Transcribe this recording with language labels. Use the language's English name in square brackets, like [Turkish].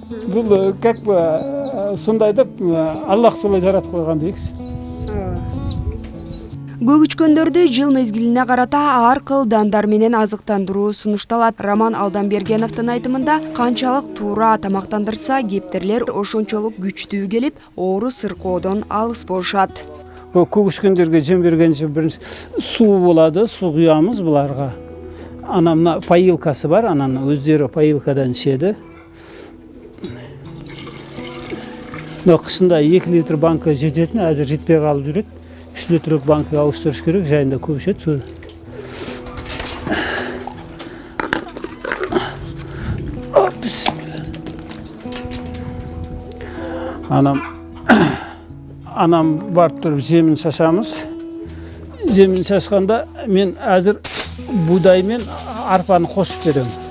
[Kyrgyz] Бул как бы сондай деп Аллах солай жаратып койгон дейкичи. Көгүчкөндөрдү жыл мезгилине карата ар кыл дандар менен азыктандыруу сунушталат. Роман Алданбергеновдун айтымында, канчалык туура тамактандырса, кептерлер ошончолук күчтүү келип, оору сыркоодон алыс болушат. Бул көгүчкөндөргө жем бергенче биринчи суу болот, суу куябыз буларга. Анан мына поилкасы бар, анан өздөрү поилкадан ичеди. Но кышында 2 литр банка жететин, азыр жетпей калып жүрөт. [Kazakh] 3 литрлік банкаға ауыстырыш керек, жайында көп ішеді суды. [Arabic] Бисмилла. [Kazakh] Анам барып тұрып жемін шашамыз. Жемін шашқанда мен әзір будай мен арпаны қосып берем.